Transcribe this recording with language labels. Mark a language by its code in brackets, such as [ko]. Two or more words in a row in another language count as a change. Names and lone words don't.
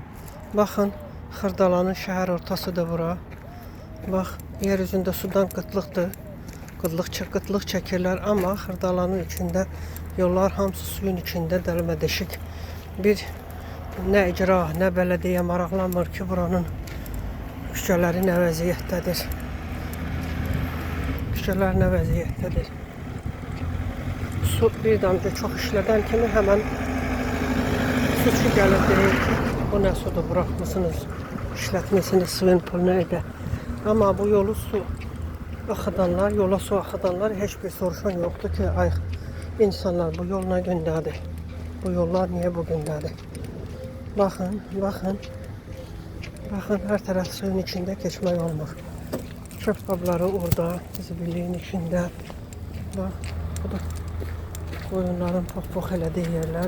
[tr] Bakın Xırdalanın şehir ortasıdır bura. Bak yeryüzünde sudan kıtlıktır. Kıtlık çekirler ama Xırdalanın içinde yollar hamısı suyun içinde delme deşik. [az] Bir ne icra ne belediye maraqlanmır ki buranın küçələri nə vəziyyətdədir. Küçələr nə vəziyyətdədir. Su bir damcı çox işlədən kimi hemen suçu gəlir deyir ki, bu nə sudur bırakmışsınız, işlətmişsiniz suyun pulunu ödə. Ama bu yolu su axıdanlar, yola su axıdanlar heç bir soruşan yoktu ki, ay insanlar bu yol nə gündədir? [tr] Bu yollar niye bu gündədir? Bakın, bakın. Bakın her taraf suyun içinde geçmek olmur. [az] Çöp qabları orada, zibilliğin içinde. [tr] Bak, bu da koyunların pok elədiyi yerler.